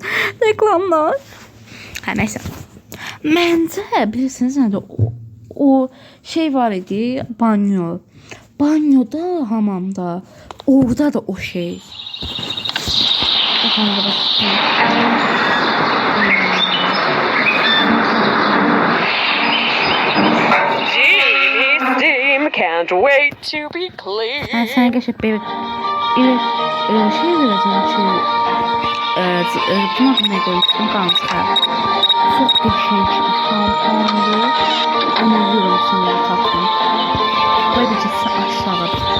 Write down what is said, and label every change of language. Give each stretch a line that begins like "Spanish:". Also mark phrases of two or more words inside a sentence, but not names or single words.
Azerbaijani: Reklamlar. Hə, nəysə. Məncə, bilirsiniz nədir? O şey var idi, banyo. Banyoda, hamamda. Orada da o şey. Baxanda baxayım.
English: Can't wait to be clean.
Turkish: Ben sana geçip bir şey vereceğim ki buna da ne koymuştum kanka. Çok geçenç bir şampuandı. Öneriyorum sana da tatlım. Koyabilecekse aşağıda.